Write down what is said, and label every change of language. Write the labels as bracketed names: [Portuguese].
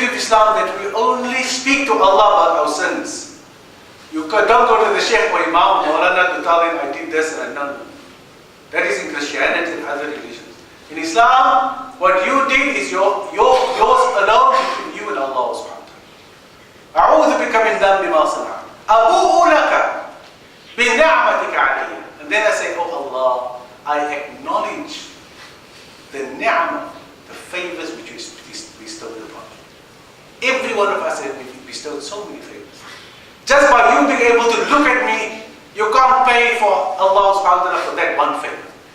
[English] Islam that we only speak to Allah about our sins. You don't go to the Sheikh or Imam Maulana to tell him, I did this and I done. That is in Christianity and other religions. In Islam, what you did is yours alone between you and Allah subhanahu wa ta'ala. [Arabic] أعوذ بك من ذنب ما صنعت أبوء لك بنعمتك علي. [English] And then I say, oh Allah, I acknowledge the ni'mah, the favors which you bestowed upon me. Every one of us has been bestowed so many favors. Just by you being able to look at me, you can't pay for Allah subhanahu wa ta'ala for that one favor.